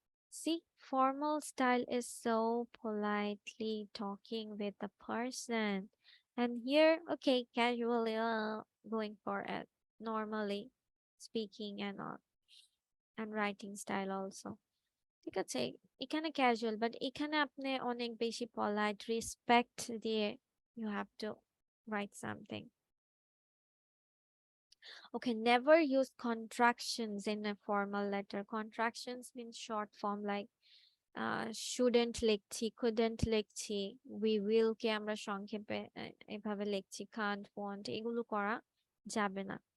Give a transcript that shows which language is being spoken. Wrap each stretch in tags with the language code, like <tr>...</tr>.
<en>See, formal style is so politely talking with the person. And here, okay, casually going for it, normally speaking and all, and writing style also.</en> <bn>ঠিক আছে এখানে casual but এখানে আপনি অনেক বেশি polite respect দিয়ে</bn> <en>you have to write something. Okay, never use contractions in a formal letter. Contractions means short form like shouldn't লিখছি, couldn't লিখছি, we will</en> <bn>কে আমরা সংক্ষেপে এভাবে লিখছি,</bn> <en>can't, won't,</en> <bn>এগুলো করা যাবে না.</bn>